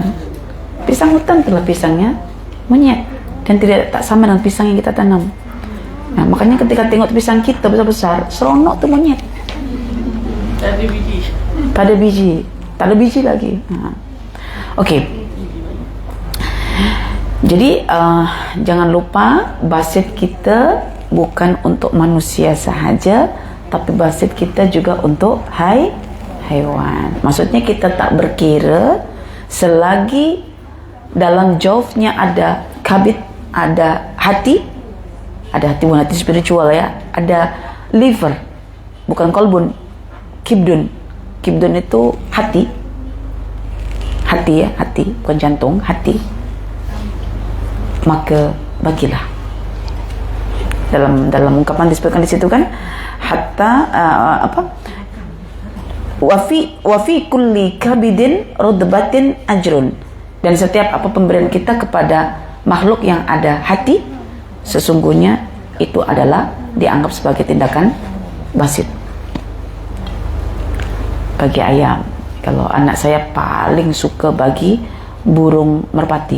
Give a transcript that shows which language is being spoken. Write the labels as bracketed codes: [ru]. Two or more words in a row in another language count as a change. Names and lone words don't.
[ms] Pisang hutan itulah pisangnya monyet, dan tak sama dengan pisang yang kita tanam. Nah, makanya ketika tengok pisang kita besar-besar, seronok tuh monyet. Tak ada biji lagi. Oke. Jadi jangan lupa basit kita bukan untuk manusia sahaja, tapi basit kita juga untuk haiwan. Maksudnya kita tak berkira selagi dalam jawfnya ada kabid, ada hati bukan hati spiritual ya, ada liver, bukan kolbun, kibdun itu hati ya, hati bukan jantung, hati. Maka bagilah. Dalam ungkapan disebutkan di situ kan, [ar] حتى وفي كل كبد رطبة أجر. [ms] Dan setiap apa pemberian kita kepada makhluk yang ada hati, sesungguhnya itu adalah dianggap sebagai tindakan basit. Bagi ayam, kalau anak saya paling suka bagi burung merpati.